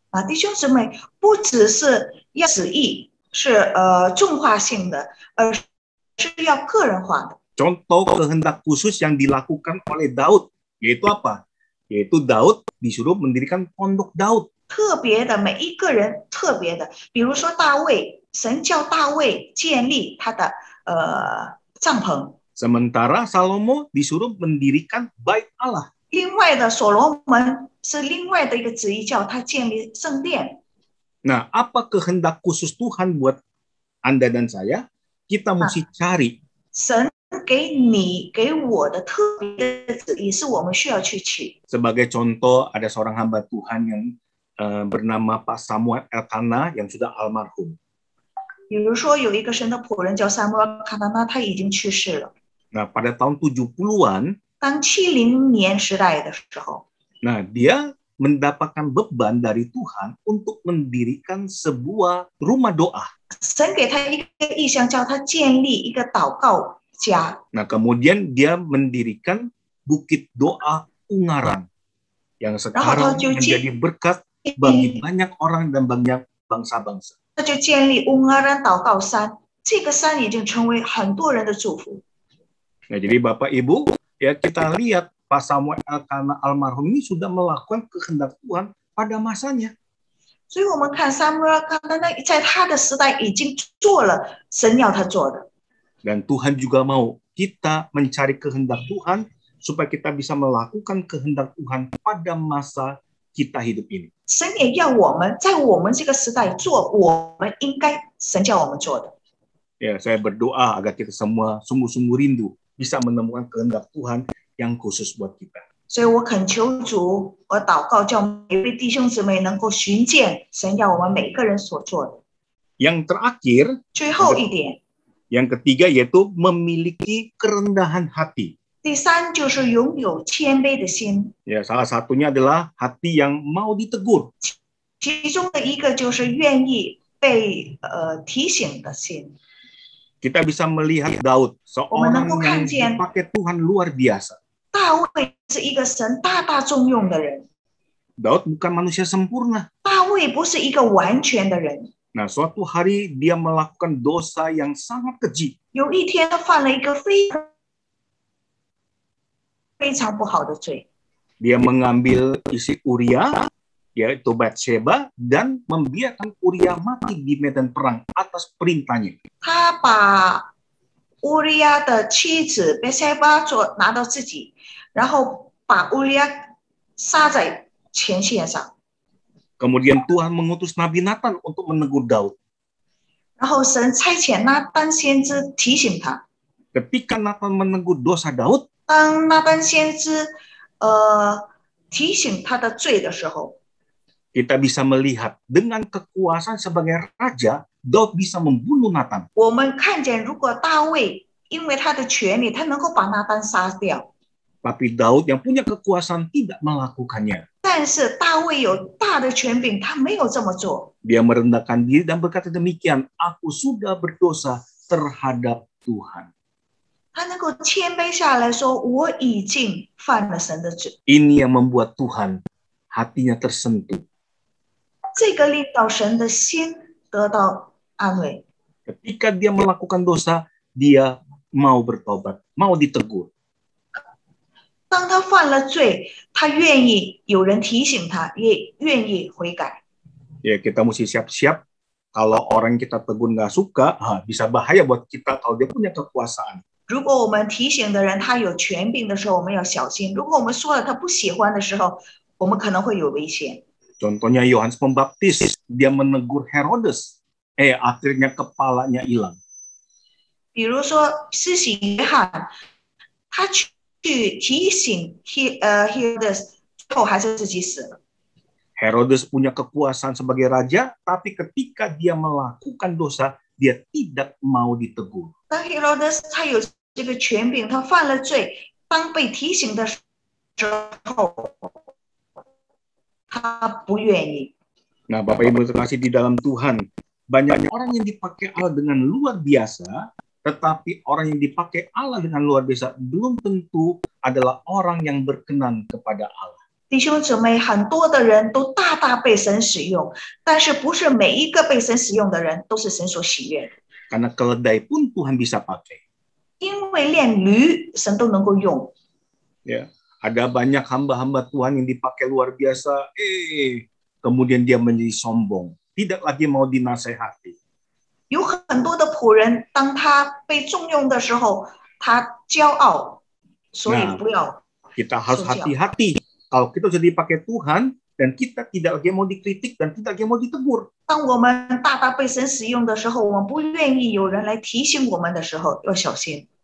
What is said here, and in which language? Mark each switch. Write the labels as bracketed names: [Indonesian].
[Chinese] 啊，弟兄姊妹，不只是要旨意是重化性的，而是要个人化的。 [Indonesian] Contoh kehendak khusus yang dilakukan oleh Daud, yaitu apa? Yaitu Daud disuruh mendirikan pondok Daud. [Chinese] 特别的，每一个人特别的，比如说大卫，神叫大卫建立他的帐篷。 [Indonesian] Sementara Salomo disuruh mendirikan bait Allah. [Chinese] 另外的所罗门是另外的一个旨意，叫他建立圣殿。 [Indonesian] Nah, apa kehendak khusus Tuhan buat Anda dan saya? Kita mesti cari. [Chinese] 神给你给我的特别的旨意，是我们需要去取。 [Indonesian] Sebagai contoh, ada seorang hamba Tuhan yang bernama Pak Samuel Elkanah yang sudah almarhum. [Chinese] 比如说，有一个神的仆人叫撒母耳卡纳纳，他已经去世了。 [Indonesian] Nah, pada tahun 70-an, [Chinese] 当70年时代的时候， [Indonesian] nah dia mendapatkan beban dari Tuhan untuk mendirikan sebuah rumah doa. [Chinese] 神给他一个意向，叫他建立一个祷告家。 [Indonesian] Nah, kemudian dia mendirikan Bukit Doa Ungaran yang sekarang menjadi berkat bagi banyak orang dan banyak bangsa-bangsa. [Chinese] 他就建立乌阿兰祷告山，这个山已经成为很多人的祝福。 [Indonesian] Nah, jadi Bapak Ibu, ya kita lihat Pak Samuel Elkanah almarhum ini sudah melakukan kehendak Tuhan pada masanya. [Chinese] 所以我们看撒母耳卡纳纳在他的时代已经做了神要他做的。 [Indonesian] Dan Tuhan juga mau kita mencari kehendak Tuhan supaya kita bisa melakukan kehendak Tuhan pada masa kita hidup ini. [Chinese] 神也要我们在我们这个时代做我们应该神叫我们做的。 [Indonesian] Ya, saya berdoa agar kita semua sungguh-sungguh rindu bisa menemukan kehendak Tuhan yang khusus buat kita. [Chinese] 所以我恳求主，我祷告，叫每位弟兄姊妹能够寻见神要我们每个人所做的。 [Indonesian] Yang terakhir, [Chinese] 最后一点， [Indonesian] yang ketiga yaitu memiliki kerendahan hati. [Chinese] 第三就是拥有谦卑的心。 [Indonesian] Ya, salah satunya adalah hati yang mau ditegur. [Chinese] 其中的一个就是愿意被提醒的心。 [Indonesian] Kita bisa melihat Daud, seorang yang dipakai Tuhan luar biasa. [Chinese] 大卫是一个神大大重用的人。 [Indonesian] Daud bukan manusia sempurna. [Chinese] 大卫不是一个完全的人。 [Indonesian] Nah, suatu hari dia melakukan dosa yang sangat keji. [Chinese] 有一天，他犯了一个非常不好的罪。 [Indonesian] Dia mengambil istri Uria, yaitu Batsheba, dan membiarkan Uria mati di medan perang atas perintahnya. [Chinese] 他把乌利亚的妻子别塞巴拿到自己，然后把乌利亚杀在前线上。 [Indonesian] Kemudian Tuhan mengutus Nabi Nathan untuk menegur Daud. [Chinese] 然后神差遣拿单先知提醒他。 [Indonesian] Ketika Nathan menegur dosa Daud, [Chinese] 当拿单先知提醒他的罪的时候， [Indonesian] kita bisa melihat dengan kekuasaan sebagai raja, Daud bisa membunuh Nathan. [Chinese] 我们看见，如果大卫因为他的权利，他能够把拿单杀掉。 [Indonesian] Tapi Daud yang punya kekuasaan tidak melakukannya. [Chinese] 但是大卫有大的权柄，他没有这么做。 [Indonesian] Dia merendahkan diri dan berkata demikian, aku sudah berdosa terhadap Tuhan. [Chinese] 他能够谦卑下来说，我已经犯了神的罪。 [Indonesian] Ini yang membuat Tuhan hatinya tersentuh. [Chinese] 这个令到神的心得到安慰。 [Indonesian] Ketika dia melakukan dosa, dia mau bertobat, mau ditegur. [Chinese] 当他犯了罪，他愿意有人提醒他，也愿意悔改。 [Indonesian] Ya, kita mesti siap-siap Kalau orang kita tegur nggak suka, bisa bahaya buat kita kalau dia punya kekuasaan. [Chinese] 如果我们提醒的人他有权柄的时候，我们要小心；如果我们说了他不喜欢的时候，我们可能会有危险。 [Indonesian] Contohnya Yohanes Pembaptis, dia menegur Herodes, akhirnya kepalanya hilang. [Chinese] 比如说施洗约翰，他去提醒Herodes， 最后还是自己死了。 [Indonesian] Herodes punya kekuasaan sebagai raja, tapi ketika dia melakukan dosa, dia tidak mau ditegur. [Chinese] 当 Herodes 他有这个权柄，他犯了罪，当被提醒的时候，他不愿意。 [Indonesian] Nah, Bapak Ibu terkasih di dalam Tuhan, banyak orang yang dipakai Allah dengan luar biasa, tetapi orang yang dipakai Allah dengan luar biasa belum tentu adalah orang yang berkenan kepada Allah. [Chinese] 弟兄姊妹，很多的人都大大被神使用，但是不是每一个被神使用的人都是神所喜悦的。 [Indonesian] Karena keledai pun Tuhan bisa pakai. [Chinese] 因为连驴神都能够用。 [Indonesian] Ya, ada banyak hamba-hamba Tuhan yang dipakai luar biasa, kemudian dia menjadi sombong, tidak lagi mau dinasehati. [Chinese] 有很多的仆人，当他被重用的时候，他骄傲，所以不要。 [Indonesian] Kita harus hati-hati kalau kita sudah dipakai Tuhan dan kita tidak lagi mau dikritik dan tidak lagi mau ditegur. [Chinese] 当我们大大被神使用的时候，我们不愿意有人来提醒我们的时候，要小心。